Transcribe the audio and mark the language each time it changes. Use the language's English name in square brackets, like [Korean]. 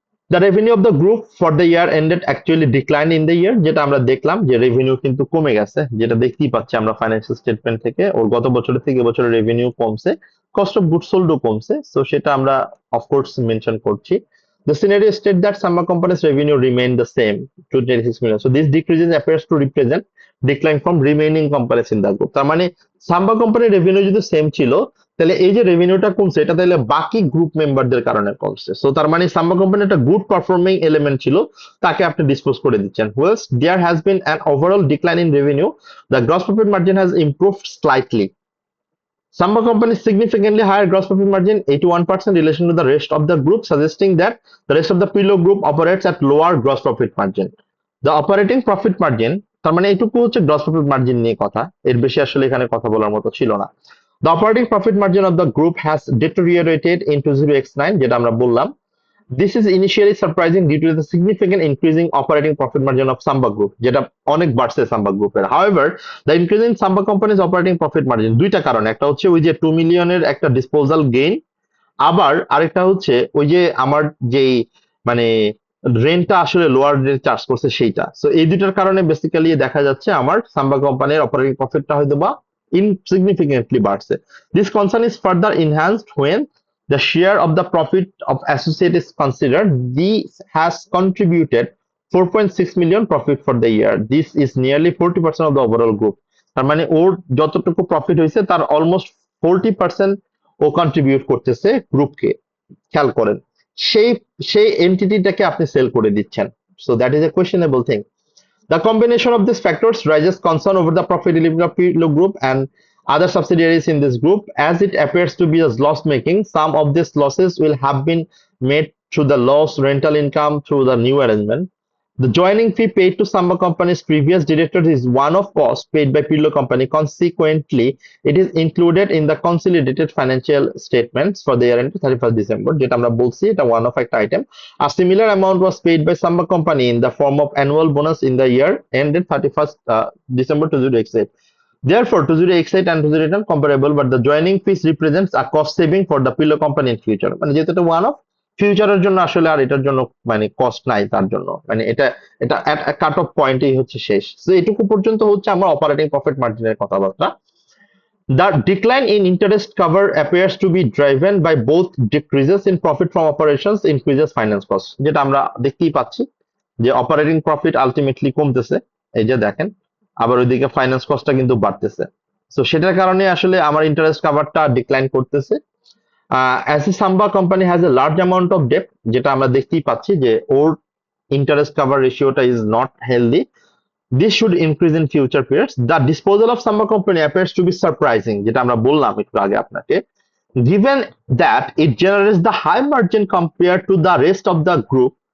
[English] The revenue of the group for the year [Bangla] ended actually declined in the year, যেটা আমরা দেখলাম যে revenue কিন্তু কমে গেছে, যেটা দেখতেই পাচ্ছি আমরা ফাইন্যান্সিয়াল স্টেটমেন্ট থেকে। ওর গত বছরের থেকে এবছরের রেভিনিউ কমছে, কস্ট অফ গুডস সোল্ডও কমছে, সো সেটা আমরা অফকোর্স মেনশন করছি। [English] The scenario state that Samba company's revenue remained the same, 286 million. So this decrease appears to represent decline from remaining companies in the group. [Bangla] তার মানে সাম্বা কোম্পানির revenue যদি same ছিল, তাহলে এই যে রেভিনিউটা কমছে এটা তাহলে বাকি গ্রুপ মেম্বারদের কারণে কমছে। সো তার মানে সাম্বা কোম্পানি একটা গুড পারফর্মিং এলিমেন্ট ছিল, তাকে আপনি ডিসপোজ করে দিচ্ছেন। [English] Whilst there has been an overall decline in revenue, the gross profit margin has improved slightly. Samba company's significantly higher gross profit margin, 81% in relation to the rest of the group, suggesting that the rest of the Pillow group operates at lower gross profit margin. The operating profit margin, [Bangla] তার মানে এইটুকু হচ্ছে gross profit margin নিয়ে কথা, এর বেশি আসলে এখানে কথা বলার মতো ছিল না। [English] The operating profit margin of the group has deteriorated in 20x9, [Bangla] যেটা আমরা বললাম। [English] This is initially surprising due to the significant increasing operating profit margin of Samba Group, [Bangla] যেটা অনেক বাড়ছে Samba Group এর। [English] However, the increase in Samba company's operating profit margin [Bangla] দুইটা কারণ, একটা হচ্ছে ওই যে 2 মিলিয়নের একটা ডিসপোজাল গেইন, আবার আরেকটা হচ্ছে ওই যে আমার যেই মানে রেন্টটা আসলে লোয়ার রেট চার্জ করছে সেইটা। সো এই দুইটার কারণে বেসিক্যালি দেখা যাচ্ছে আমার সাম্বা কোম্পানির অপারেটিং প্রফিটটা হয়তো বা ইনসিগনিফিকেন্টলি বাড়ছে। [English] This concern is further enhanced when the share of the profit of associate is considered. This has contributed 4.6 million profit for the year. This is nearly 40% of the overall group. [Bangla] তার মানে ওর যতটুকু profit হয়েছে তার almost 40% ও contribute করতেছে গ্রুপকে। খেয়াল করেন, সেই সেই এন্টিটিটাকে আপনি সেল করে দিচ্ছেন। [English] So that is a questionable thing. The combination of these factors raises concern over the profitability of Pillow Group and other subsidiaries in this group, as it appears to be as loss-making. Some of these losses will have been made through the lost rental income through the new arrangement. The joining fee paid to Samba Company's previous director is one of cost paid by Pillow Company. Consequently, it is included in the consolidated financial statements for the year ended 31st December. [Bangla] যেটা আমরা বলছি এটা one of একটা item. [English] A similar amount was paid by Samba Company in the form of annual bonus in the year ended 31st December 2008. Therefore, 2008 and 2008 are comparable, but the joining fees represents a cost saving for the Pillow Company in future. [Bangla] মানে যেহেতু এটা one of, ফিউচারের জন্য আসলে আর এটার জন্য মানে cost নাই তার জন্য, মানে এটা এটা কাট অফ পয়েন্টই হচ্ছে শেষ। তো এটুকু পর্যন্ত হচ্ছে আমার অপারেটিং প্রফিট মার্জিনের কথাবার্তা। [English] The decline in interest cover appears to be driven by both decreases in profit from operations, increases finance cost, [Bangla] যেটা আমরা দেখতেই পাচ্ছি যে অপারেটিং প্রফিট আলটিমেটলি কমতেছে, এই যে দেখেন, আবার ওইদিকে ফাইন্যান্স কস্টটা কিন্তু বাড়তেছে। সো সেটার কারণে আসলে আমার ইন্টারেস্ট কভারটা ডিক্লাইন করতেছে। [English] As a Samba company has a large amount of debt, [Bangla] যেটা আমরা দেখতেই পাচ্ছি যে ওর [English] interest cover ratioটা is not healthy. This should increase in future periods. The disposal of Samba company appears to be surprising, [Bangla] যেটা আমরা বললাম একটু আগে আপনাকে, [English] given that it generates the high margin compared to the rest of the group.